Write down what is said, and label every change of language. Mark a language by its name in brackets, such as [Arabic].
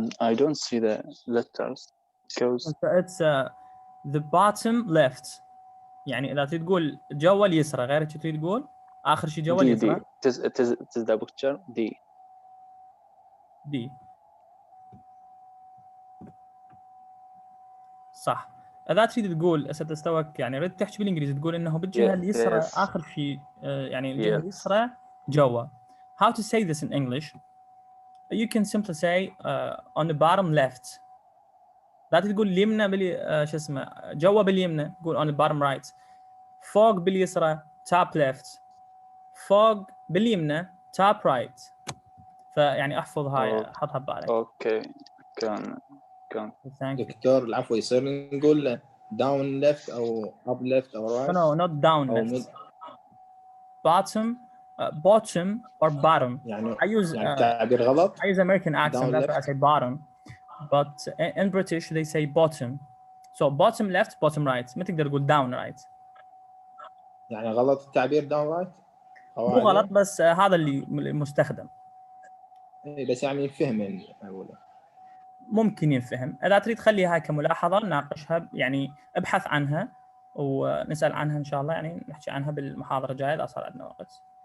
[English] I don't see the letters because it's the bottom left. [Arabic] يعني إذا تريد تقول جوا اليسرى غير شو تريد تقول آخر شيء جوا اليسرى. [English] it is the picture D. D. [Arabic] صح. إذا تريد تقول هسه تستوك يعني ريت تحكي بالإنجليزي تقول إنه بالجهة اليسرى آخر شيء يعني الجهة اليسرى جوا. [English] How to say this in English? You can simply say on the bottom left. [Arabic] لا تقول اليمنى شو اسمه جوا باليمنى قول [English] on the bottom right. [Arabic] فوق باليسرى [English] top left. [Arabic] فوق باليمنى [English] top right. [Arabic] فيعني احفظ هاي حطها ببالك. اوكي كان دكتور العفو يصير نقول down left او up left او right. [English] No, not down left. Bottom or bottom. [Arabic] يعني [English] I use [Arabic] تعبير غلط. [English] I use American accent. That's why I say bottom. But in British they say bottom. So bottom left, bottom right. [Arabic] ما تقدر تقول down right. يعني غلط التعبير down right. مو غلط بس هذا اللي مستخدم. بس يعني ينفهم يعني أقوله. ممكن ينفهم. إذا تريد خليها هاي كملاحظة نناقشها يعني ابحث عنها ونسأل عنها إن شاء الله يعني نحكي عنها بالمحاضرة الجاية إذا صار عندنا وقت.